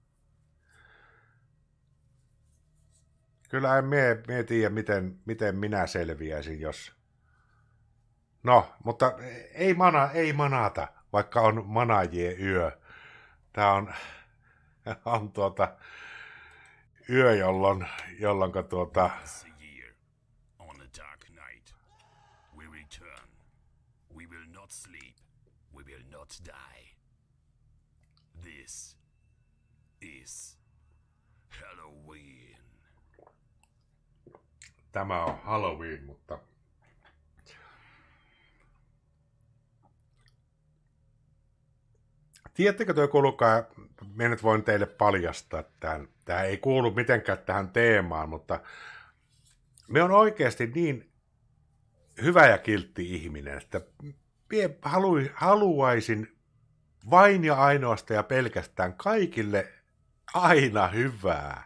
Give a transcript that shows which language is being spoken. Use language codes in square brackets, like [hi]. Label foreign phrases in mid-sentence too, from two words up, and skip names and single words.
[fi] Kyllä en mie tiedä, miten minä selviäisin, jos... No, mutta ei manata, vaikka on manajien yö. Tämä on yö, jolloin [en] Once a year, on a dark night, we return. We will not sleep. We will not die. This is Halloween. [fi] tämä on Halloween, mutta... Tiedättekö tuo kuulukaa, minä nyt voin teille paljastaa tämän. Tämä ei kuulu mitenkään tähän teemaan, mutta me on oikeasti niin hyvä ja kiltti ihminen, että minä haluaisin vain ja ainoastaan ja pelkästään kaikille aina hyvää.